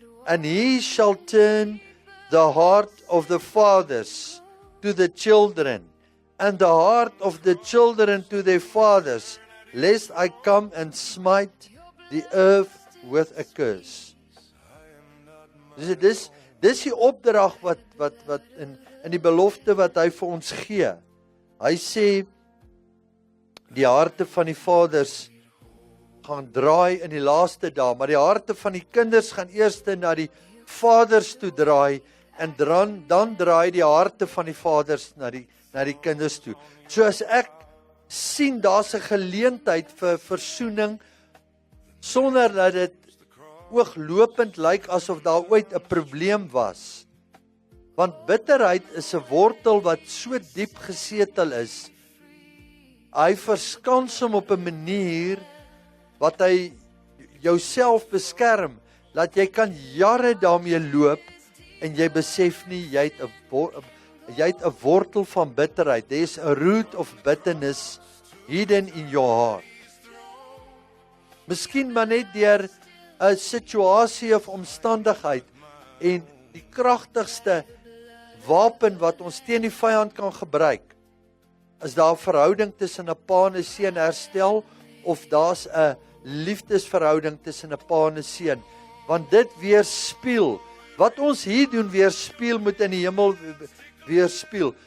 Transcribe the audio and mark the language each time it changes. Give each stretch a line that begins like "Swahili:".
English: And he shall turn the heart of the fathers to the children, and the heart of the children to their fathers, lest I come and smite the earth with a curse.
Afrikaans: Dis die opdrag wat in die belofte wat hy vir ons gee. Hy sê, die harte van die vaders gaan draai in die laaste dae, maar die harte van die kinders gaan eers na die vaders toe draai, en dan draai die harte van die vaders na die kinders toe. So as ek sien, daar's 'n geleentheid vir versoening, sonder dat dit ooglopend lyk asof daar ooit 'n probleem was. Want bitterheid is 'n wortel wat so diep gesetel is, hy verskans hom op 'n manier wat hy jouself beskerm. dat jy kan jare daarmee loop en jy besef nie jy het 'n wortel van bitterheid.
English: There's a root of bitterness hidden in your heart.
Afrikaans: Miskien maar net deur 'n situasie of omstandigheid, en die kragtigste wapen wat ons teen die vyand kan gebruik, is daar 'n verhouding tussen 'n pa en 'n seun herstel, of daar's 'n liefdesverhouding tussen 'n pa en 'n seun, want dit weerspieël wat ons hier doen, weerspieël moet in die hemel weerspieël.